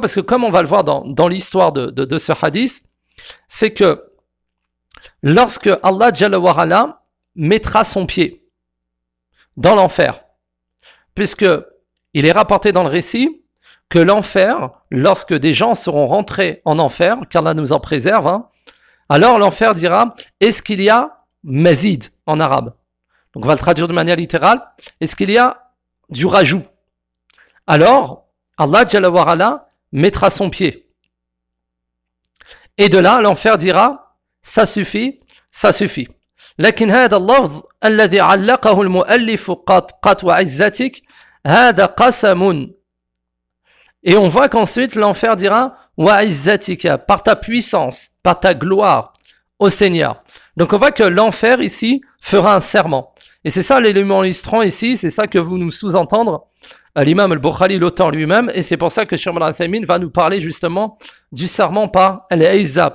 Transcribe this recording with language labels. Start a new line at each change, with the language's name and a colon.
French: Parce que comme on va le voir dans l'histoire de ce hadith, c'est que lorsque Allah Jalla wa Ala mettra son pied dans l'enfer, puisque il est rapporté dans le récit que l'enfer, lorsque des gens seront rentrés en enfer, car Allah nous en préserve, hein, alors l'enfer dira, est-ce qu'il y a mazid en arabe? Donc on va le traduire de manière littérale, est-ce qu'il y a du rajout. Alors, Allah Jalla wa Ala mettra son pied. Et de là, l'enfer dira, ça suffit, ça suffit.
Arabic: لكن هذا اللفظ الذي علقه المؤلف قط قط وعزتك هذا قسم.
French: Et on voit qu'ensuite, l'enfer dira, وعزتك, par ta puissance, par ta gloire au Seigneur. Donc on voit que l'enfer ici fera un serment. Et c'est ça l'élément illustrant ici, c'est ça que vous nous sous-entendre l'imam al-Bukhari, l'auteur lui-même, et c'est pour ça que Cheikh Ibn Uthaymeen va nous parler justement du serment par Al-Aïza.